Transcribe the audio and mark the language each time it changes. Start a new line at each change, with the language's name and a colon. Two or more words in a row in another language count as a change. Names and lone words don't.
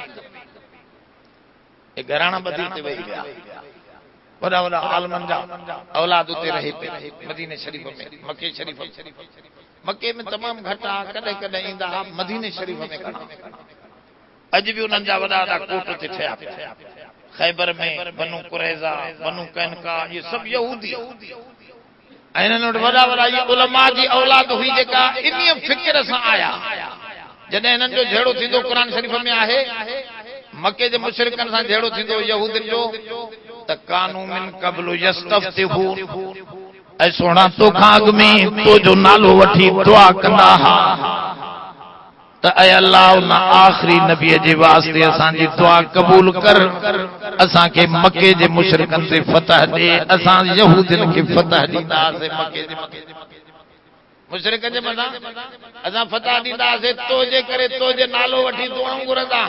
Sindhi: घराणा ॿधी ते वेही विया वॾा वॾा आलमनि जा औलाद उते रहे पे मदीने शरीफ़ में मके शरीफ़ मके में तमामु घटि आहे कॾहिं कॾहिं ईंदा हुआ मदीने शरीफ़ में अॼु बि उन्हनि जा वॾा वॾा कोट ते ठहिया पिया खैबर में बनु कुरैज़ा बनु कैनका इहे सभु यहूदी ऐं हिननि वटि वॾा वॾा इहे उलमा जी औलाद हुई जेका इन फिक्र सां आया जॾहिं हिननि जो जहिड़ो थींदो क़ुरान शरीफ़ में आहे मके जे मुशरिकनि सां जहिड़ो थींदो यहूदिन जो त
Arabic: كانوا من قبل يستفتحون
Sindhi: ऐ सोना तो खाग में तो जो नालो वठी दुआ कंदा हा त ऐ अल्लाह उन आखिरी नबी जे वास्ते असांजी दुआ कबूल कर, असां के मक्के जे मुशरिकन ते फतह दे, असां यहूदिन के फतह दींदासीं। मक्के जे मुशरिकन जे मथां असां फतह दींदासीं, तो जे करे तो जे नालो वठी दुआऊं घुरंदा।